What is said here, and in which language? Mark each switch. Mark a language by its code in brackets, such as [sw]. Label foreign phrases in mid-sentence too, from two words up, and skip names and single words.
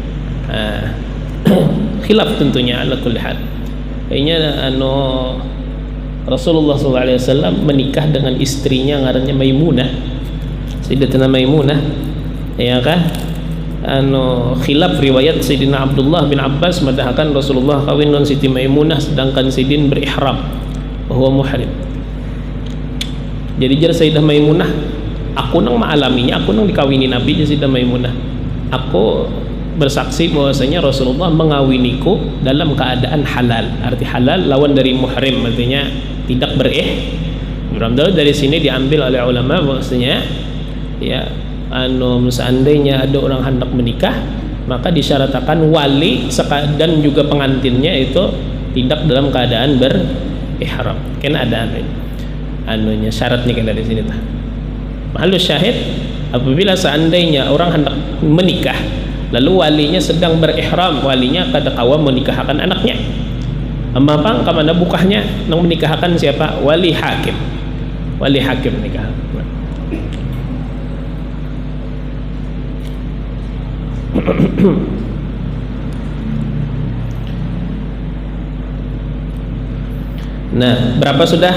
[id] Khilaf tentunya [ar] على كل حال. [id] Kayaknya Rasulullah SAW menikah dengan istrinya ngarannya Maimunah, Sayyidatina Maimunah, ya kan? Khilaf riwayat Sayyidina Abdullah bin Abbas mengatakan Rasulullah kawin dengan Siti Maimunah sedangkan Sidin berihram bahwa muhrim. [bjn] Jadi jar Sayyidah Maimunah, aku nang ma'alaminya, aku nang dikawini Nabi Sayyidah Maimunah, aku bersaksi bahwasanya Rasulullah mengawiniku dalam keadaan halal. [id] Arti halal lawan dari muhrim, artinya tidak Alhamdulillah dari sini diambil oleh ulama bahwasanya ya seandainya ada orang hendak menikah, maka disyaratkan wali dan juga pengantinnya itu tidak dalam keadaan berihram. Kan ada syaratnya kan dari sini tah. [ar] محل الشاهد, [id] apabila seandainya orang hendak menikah lalu walinya sedang berihram, [bjn] walinya kada kawa menikahkan anaknya. Apa kemana bukahnya nang menikahkan siapa? [id] Wali hakim. Wali hakim nikah. Nah, berapa sudah?